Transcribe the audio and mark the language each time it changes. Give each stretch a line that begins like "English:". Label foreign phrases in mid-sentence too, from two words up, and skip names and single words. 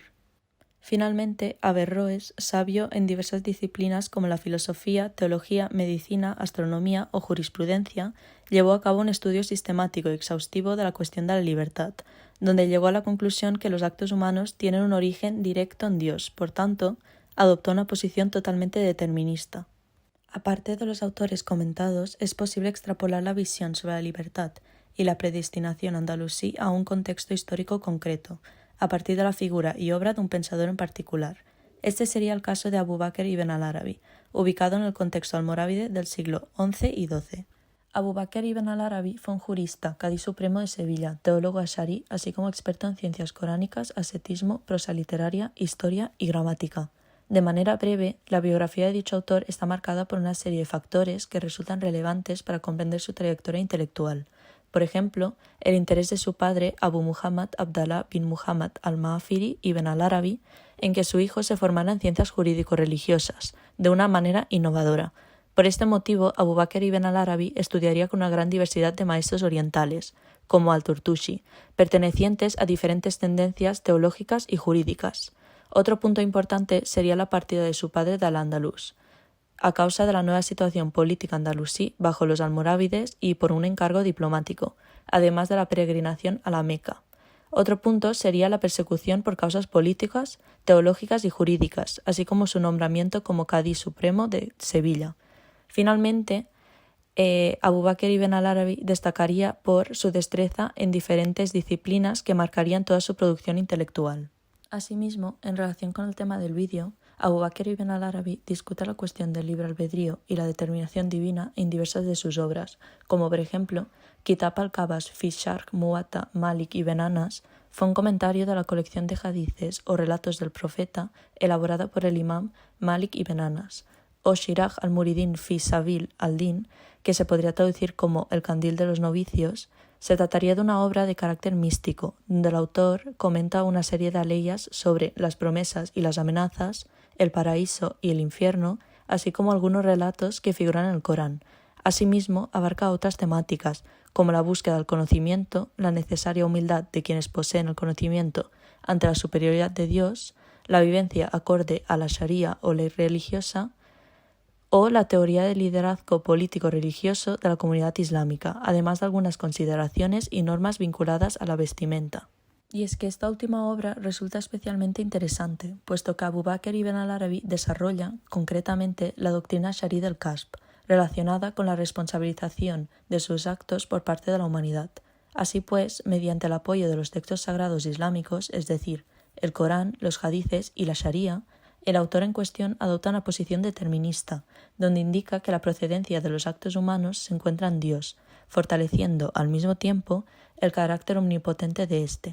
Spanish: Finalmente, Averroes, sabio en diversas disciplinas como la filosofía, teología, medicina, astronomía o jurisprudencia, llevó a cabo un estudio sistemático y exhaustivo de la cuestión de la libertad, donde llegó a la conclusión que los actos humanos tienen un origen directo en Dios, por tanto, adoptó una posición totalmente determinista. Aparte de los autores comentados, es posible extrapolar la visión sobre la libertad y la predestinación andalusí a un contexto histórico concreto, a partir de la figura y obra de un pensador en particular. Este sería el caso de Abu Bakr ibn al-Arabi, ubicado en el contexto almorávide del siglo XI y XII. Abu Bakr ibn al-Arabi fue un jurista, cadí supremo de Sevilla, teólogo asharí, así como experto en ciencias coránicas, ascetismo, prosa literaria, historia y gramática. De manera breve, la biografía de dicho autor está marcada por una serie de factores que resultan relevantes para comprender su trayectoria intelectual. Por ejemplo, el interés de su padre, Abu Muhammad Abdallah bin Muhammad al-Ma'afiri ibn al-Arabi, en que su hijo se formara en ciencias jurídico-religiosas, de una manera innovadora. Por este motivo, Abu Bakr ibn al-Arabi estudiaría con una gran diversidad de maestros orientales, como al-Turtushi, pertenecientes a diferentes tendencias teológicas y jurídicas. Otro punto importante sería la partida de su padre de Al-Ándalus, a causa de la nueva situación política andalusí bajo los almorávides y por un encargo diplomático, además de la peregrinación a la Meca. Otro punto sería la persecución por causas políticas, teológicas y jurídicas, así como su nombramiento como cadí supremo de Sevilla. Finalmente, Abu Bakr ibn al-Arabi destacaría por su destreza en diferentes disciplinas que marcarían toda su producción intelectual. Asimismo, en relación con el tema del vídeo, Abu Bakr ibn al-Arabi discute la cuestión del libre albedrío y la determinación divina en diversas de sus obras, como por ejemplo, Kitab al-Kabas fi Sharh Muwatta Malik ibn Anas, fue un comentario de la colección de hadices o relatos del profeta elaborada por el imam Malik ibn Anas, o Shiraj al-Muridin fi Sabil al-Din, que se podría traducir como El candil de los novicios. Se trataría de una obra de carácter místico, donde el autor comenta una serie de aleyas sobre las promesas y las amenazas, el paraíso y el infierno, así como algunos relatos que figuran en el Corán. Asimismo, abarca otras temáticas, como la búsqueda del conocimiento, la necesaria humildad de quienes poseen el conocimiento ante la superioridad de Dios, la vivencia acorde a la sharia o ley religiosa, o la teoría del liderazgo político-religioso de la comunidad islámica, además de algunas consideraciones y normas vinculadas a la vestimenta. Y es que esta última obra resulta especialmente interesante, puesto que Abu Bakr ibn al-Arabi desarrolla, concretamente, la doctrina sharí del kasb, relacionada con la responsabilización de sus actos por parte de la humanidad. Así pues, mediante el apoyo de los textos sagrados islámicos, es decir, el Corán, los hadices y la sharía, el autor en cuestión adopta una posición determinista, donde indica que la procedencia de los actos humanos se encuentra en Dios, fortaleciendo al mismo tiempo el carácter omnipotente de éste.